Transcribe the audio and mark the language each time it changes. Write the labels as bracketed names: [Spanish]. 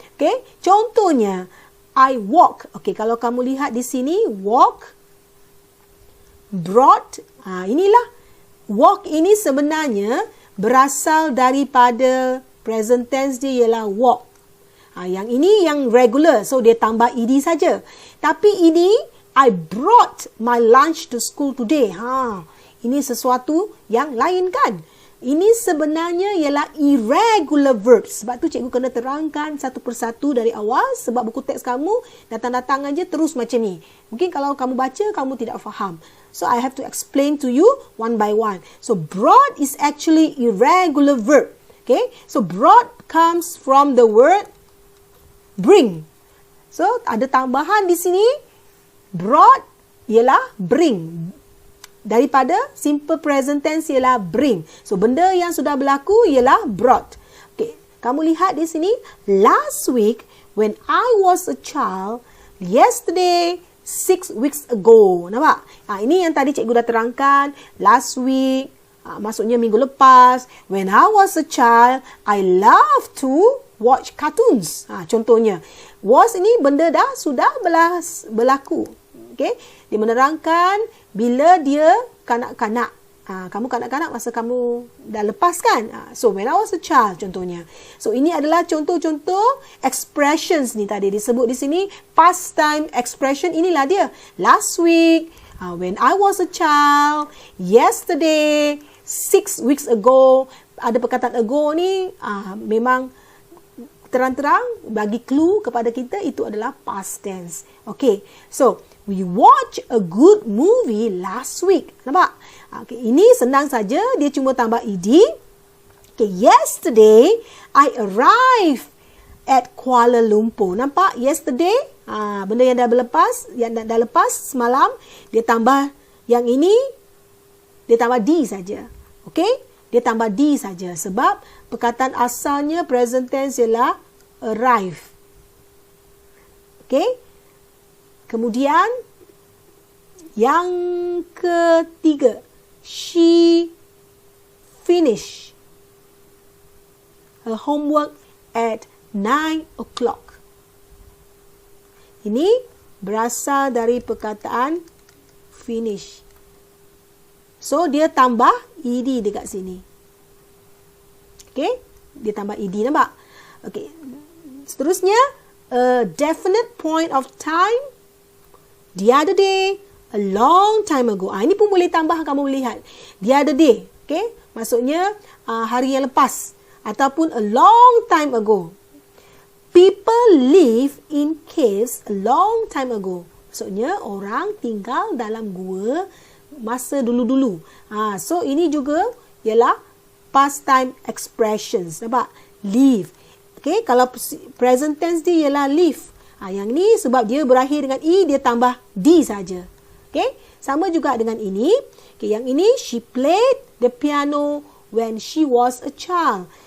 [Malay] Okay? Contohnya, [English] I walk. [Malay] Okay, kalau kamu lihat di sini, walk, brought. Inilah. Walk ini sebenarnya berasal daripada present tense dia ialah walk. Yang ini yang regular. So, dia tambah ed saja. Tapi ini, [English] I brought my lunch to school today. [Malay] Ini sesuatu yang lain kan? Ini sebenarnya ialah irregular verbs. Sebab tu cikgu kena terangkan satu persatu dari awal. Sebab buku teks kamu datang-datang aja terus macam ni. Mungkin kalau kamu baca, kamu tidak faham. [English] So, I have to explain to you one by one. So, brought is actually irregular verb. Okay? So, brought comes from the word bring. [Malay] So, ada tambahan di sini. Brought ialah bring. Daripada simple present tense ialah bring. So, benda yang sudah berlaku ialah brought. Okay. Kamu lihat di sini. [English] Last week, when I was a child, yesterday, 6 weeks ago. [Malay] Nampak? Ini yang tadi cikgu dah terangkan. [English] Last week, [Malay] maksudnya minggu lepas. [English] When I was a child, I love to watch cartoons. [Malay] Contohnya. Was ini benda dah sudah berlaku. Okay? Dia menerangkan bila dia kanak-kanak. Kamu kanak-kanak masa kamu dah lepas kan? [English] So, when I was a child contohnya. [Malay] So, ini adalah contoh-contoh expressions ni tadi disebut di sini. [English] Past time expression [Malay] inilah dia. [English] Last week, when I was a child, yesterday, 6 weeks ago. [Malay] Ada perkataan ago ni memang terang-terang bagi clue kepada kita itu adalah past tense. [English] Okay, so we watch a good movie last week. [Malay] Nampak? Okay, ini senang saja, dia cuma tambah ed. [English] Okay, yesterday I arrived at Kuala Lumpur. [Malay] Nampak? Yesterday, benda yang dah lepas semalam, dia tambah yang ini, dia tambah d saja. Okay? Dia tambah d saja sebab perkataan asalnya present tense ialah arrive. Okay? Kemudian yang ketiga, [English] she finished her homework at 9 o'clock. [Malay] Ini berasal dari perkataan finish. So, dia tambah ed dekat sini. Okay? Dia tambah ed, nampak? Okay. [English] Seterusnya, a definite point of time, the other day, a long time ago. [Malay] Ini pun boleh tambah, kamu lihat. [English] The other day. [Malay] Okay? Maksudnya, hari yang lepas. Ataupun [English] a long time ago. People live in caves a long time ago. [Malay] Maksudnya, orang tinggal dalam gua masa dulu-dulu. So ini juga ialah past time expressions. Nampak? Live. Okay, kalau present tense dia ialah live. Yang ni sebab dia berakhir dengan E, dia tambah D saja. Okay, sama juga dengan ini. [English] Okay, yang ini, she played the piano when she was a child.